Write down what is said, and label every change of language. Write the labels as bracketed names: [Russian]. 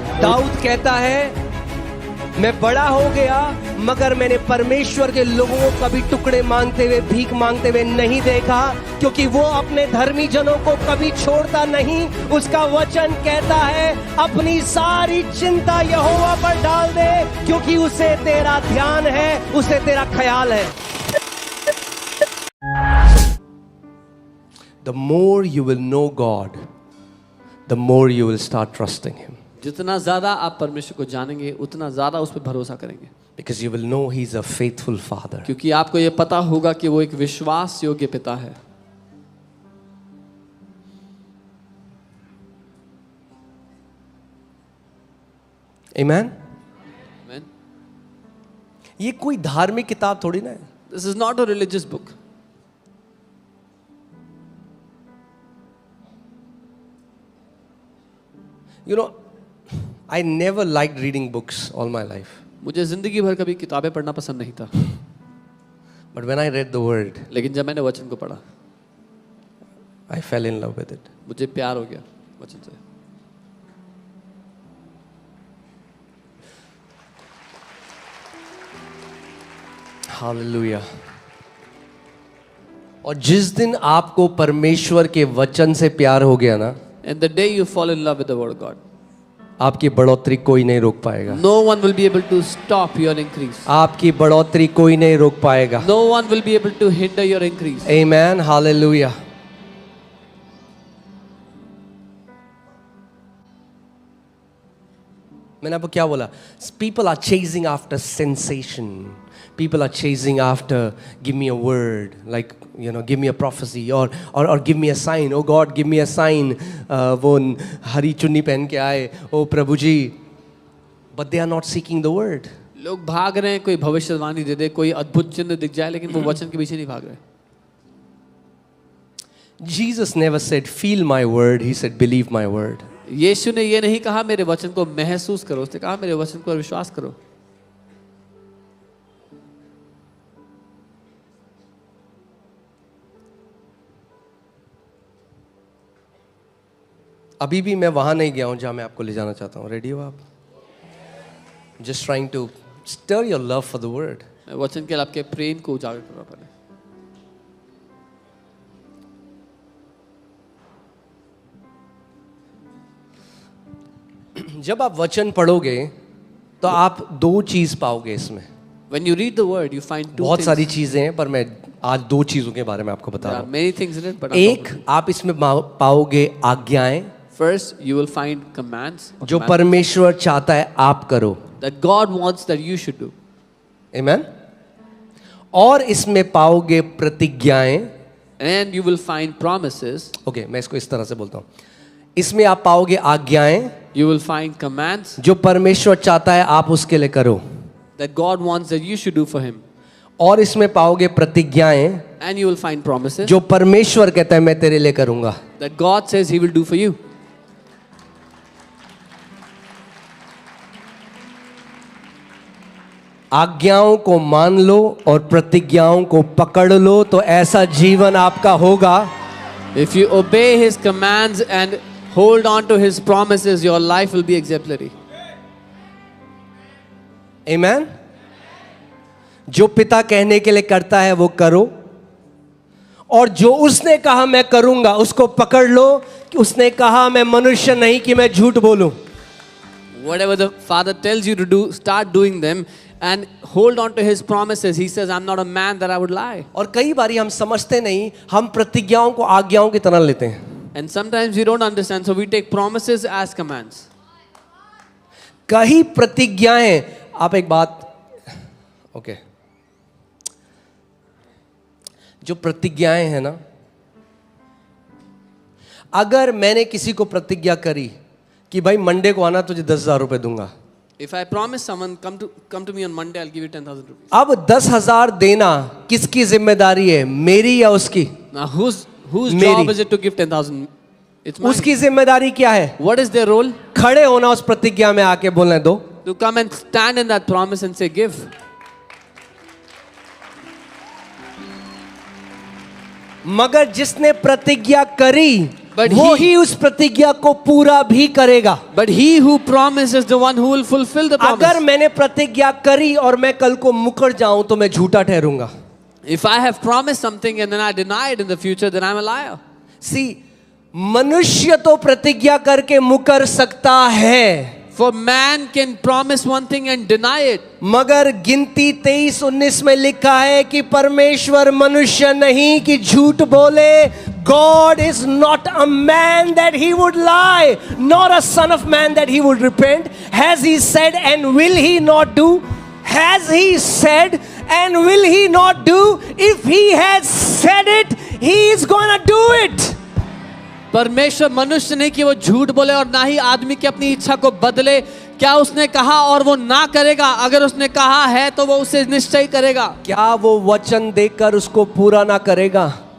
[Hindi] दाऊद कहता है मैं बड़ा हो गया मगर मैंने परमेश्वर के लोगों को कभी टुकड़े मांगते हुए, भीख मांगते हुए नहीं देखा, क्योंकि वो अपने धर्मी जनों को कभी छोड़ता नहीं। उसका वचन कहता है अपनी सारी चिंता यहोवा पर डाल दे, क्योंकि उसे तेरा ध्यान है, उसे तेरा ख्याल है। [English] The more you will know God, the more you will start trusting Him. [Hindi] जितना ज्यादा आप परमेश्वर को जानेंगे उतना ज्यादा उस पर भरोसा करेंगे, [English] Because you will know He's a faithful Father. [Hindi] क्योंकि आपको ये पता होगा कि वो एक विश्वास योग्य पिता है। [English] Amen? Amen. [Hindi] ये कोई धार्मिक किताब थोड़ी ना है। [English] This is not a religious book. You know, I never liked reading books all my life. [Hindi] मुझे जिंदगी भर कभी किताबें पढ़ना पसंद नहीं था, [English] But when I read the Word, [Hindi] लेकिन जब मैंने वचन को पढ़ा [English] I fell in love with it. [Hindi] मुझे प्यार हो गया वचन से। [English] Hallelujah. [Hindi] और जिस दिन आपको परमेश्वर के वचन से प्यार हो गया ना, [English] And the day you fall in love with the word of God, [Hindi] आपकी बढ़ोतरी कोई नहीं रोक पाएगा। [English] no one will be able to stop your increase. [Hindi] आपकी बढ़ोतरी कोई नहीं रोक पाएगा। [English] No one will be able to hinder your increase. Amen. Hallelujah. [Hindi] मैंने आपको क्या बोला? [English] People are chasing after sensation. People are chasing after, give me a word, like, you know, give me a prophecy, or give me a sign. Oh God, give me a sign. [Hindi] वो हरी चुन्नी पहन के आए, ओ प्रभु जी. [English] But they are not seeking the word. [Hindi] लोग भाग रहे हैं, कोई भविष्यवाणी दे दे, कोई अद्भुत चिन्ह दिख जाए, लेकिन वो वचन के पीछे नहीं भाग रहे। [English] Jesus never said, feel my word. He said, believe my word. [Hindi] यीशु ने ये नहीं कहा मेरे वचन को महसूस करो, उसने कहा मेरे वचन को विश्वास करो। अभी भी मैं वहां नहीं गया हूं जहां मैं आपको ले जाना चाहता हूं। रेडी हो आप? [English] Just trying to stir your love for the word. [Hindi] वचन के लिए आपके प्रेम को उजागर करना पड़े। जब आप वचन पढ़ोगे तो आप दो चीज पाओगे इसमें। [English] When you read the word, you find two [Hindi] बहुत [English] things. [Hindi] सारी चीजें हैं, पर मैं आज दो चीजों के बारे में आपको बता [English] There [Hindi] रहा [English] are [Hindi] हूं। [English] many things in it, but [Hindi] एक, आप इसमें पाओगे आज्ञाएं [English] first you will find commands [Hindi] जो परमेश्वर चाहता है आप करो। [English] that God wants that you should do. Amen? [Hindi] और इसमें पाओगे प्रतिज्ञाएं। [English] And you will find promises. [Hindi] Okay, मैं इसको इस तरह से बोलता हूं। इसमें आप पाओगे आज्ञाएं [English] You will find commands [Hindi] जो परमेश्वर चाहता है आप उसके लिए करो, [English] that God wants that you should do for Him. [Hindi] और इसमें पाओगे प्रतिज्ञाएं [English] And you will find promises [Hindi] जो परमेश्वर कहता है मैं तेरे लिए करूंगा। [English] that God says He will do for you. [Hindi] आज्ञाओं को मान लो और प्रतिज्ञाओं को पकड़ लो तो ऐसा जीवन आपका होगा। [English] If you obey His commands and hold on to His promises, your life will be exemplary. Amen? [Hindi] जो पिता कहने के लिए करता है वो करो, और जो उसने कहा मैं करूंगा उसको पकड़ लो कि उसने कहा मैं मनुष्य नहीं कि मैं झूठ बोलूं। [English] Whatever the Father tells you to do, start doing them and hold on to His promises. He says, I'm not a man that I would lie. [Hindi] और कई बारी हम समझते नहीं, हम प्रतिज्ञाओं को आज्ञाओं की तरह लेते हैं। [English] And sometimes we don't understand, so we take promises as commands. [Hindi] कई प्रतिज्ञाएं, आप एक बात, ओके, जो प्रतिज्ञाएं हैं ना, अगर मैंने किसी को प्रतिज्ञा करी कि भाई मंडे को आना तुझे 10,000 रुपए दूंगा, [English] If I promise someone, come to me on Monday, I'll give you 10,000 rupees. [Hindi] अब 10,000 देना किसकी जिम्मेदारी है, मेरी या उसकी? [English] Now, whose [Hindi] मेरी। [English] job is it to give 10,000? It's mine. [Hindi] उसकी जिम्मेदारी क्या है? [English] What is their role? [Hindi] खड़े होना, उस प्रतिज्ञा में आके बोलने दो। [English] To come and stand in that promise and say, give. [Hindi] मगर जिसने प्रतिज्ञा करी [English] But [Hindi] वो [English] he- [Hindi] ही उस प्रतिज्ञा को पूरा भी करेगा। [English] But he who promises the one who will fulfill the promise. [Hindi] अगर मैंने प्रतिज्ञा करी और मैं कल को मुकर जाऊं तो मैं झूठा ठहरूंगा। [English] If I have promised something and then I deny it in the future, then I'm a liar. [Hindi] सी, मनुष्य तो प्रतिज्ञा करके मुकर सकता है, [English] For man can promise one thing and deny it. [Hindi] मगर गिनती 23:19 में लिखा है कि परमेश्वर मनुष्य नहीं कि झूठ बोले। [English] God is not a man that he would lie, nor a son of man that he would repent. Has he said and will he not do? Has he said and will he not do? If he has said it, he is gonna do it. [Hindi] परमेश्वर मनुष्य नहीं कि वो झूठ बोले और ना ही आदमी की अपनी इच्छा को बदले। क्या उसने कहा और वो ना करेगा? अगर उसने कहा है तो वो उसे निश्चय करेगा। क्या वो वचन देकर उसको पूरा ना करेगा?